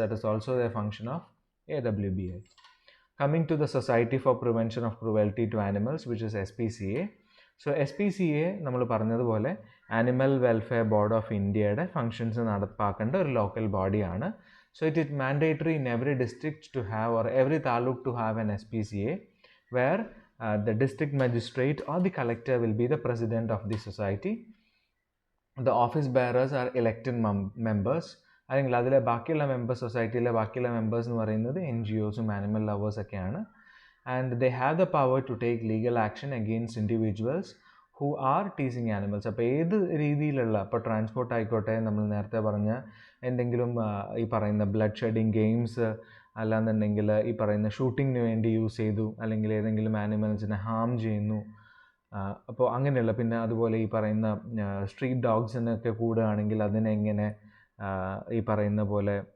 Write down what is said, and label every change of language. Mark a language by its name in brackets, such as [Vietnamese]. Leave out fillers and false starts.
[English] That is also the function of AWBI. Coming to the Society for Prevention of Cruelty to Animals, which is SPCA. [Malayalam] So SPCA നമ്മൾ പറഞ്ഞതുപോലെ animal welfare board of ഇന്ത്യയുടെ functions നടപ്പാക്കേണ്ട ഒരു local ബോഡിയാണ്. [English] So it is mandatory in every district to have or every taluk to have an SPCA where the district magistrate or the collector will be the president of the society. The office bearers are elected members. [Malayalam] അല്ലെങ്കിൽ അതിലെ ബാക്കിയുള്ള members, സൊസൈറ്റിയിലെ ബാക്കിയുള്ള members എന്ന് പറയുന്നത് NGOസും animal ലവേഴ്സൊക്കെയാണ്. [English] And they have the power to take legal action against individuals who are teasing animals. [Malayalam] അപ്പോൾ ഏത് രീതിയിലുള്ള, ഇപ്പോൾ ട്രാൻസ്പോർട്ട് ആയിക്കോട്ടെ, നമ്മൾ നേരത്തെ പറഞ്ഞ എന്തെങ്കിലും ഈ പറയുന്ന ബ്ലഡ് ഷെഡിങ് ഗെയിംസ്, അല്ലാന്നുണ്ടെങ്കിൽ ഈ പറയുന്ന ഷൂട്ടിങ്ങിന് വേണ്ടി യൂസ് ചെയ്തു, അല്ലെങ്കിൽ ഏതെങ്കിലും ആനിമൽസിനെ ഹാം ചെയ്യുന്നു, അപ്പോൾ അങ്ങനെയുള്ള, പിന്നെ അതുപോലെ ഈ പറയുന്ന സ്ട്രീറ്റ് ഡോഗ്സിനൊക്കെ കൂടുകയാണെങ്കിൽ അതിനെങ്ങനെ ഈ പറയുന്ന പോലെ